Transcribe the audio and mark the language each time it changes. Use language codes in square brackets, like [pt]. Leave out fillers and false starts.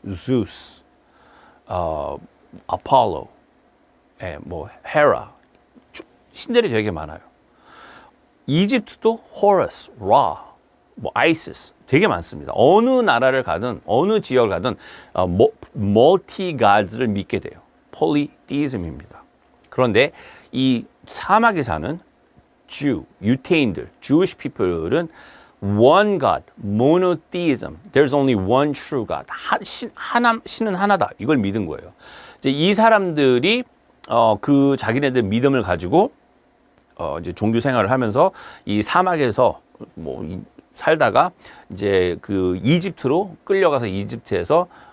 [ko] Zeus, Apollo, Hera. 신들이 되게 많아요. 이집트도 Horus, Ra, Isis 되게 많습니다. 어느 나라를 가든 어느 지역을 가든 multi-gods를 믿게 돼요. polytheism입니다. 그런데 이 사막에 사는 [en] Jew, 유태인들, Jewish people은 one God, monotheism. There's only one true God. [ko] 신은 하나다. 이걸 믿은 거예요. 이제 이 사람들이 그 자기네들 믿음을 가지고 이제 종교 생활을 하면서 이 사막에서 살다가 이제 그 이집트로 끌려가서 이집트에서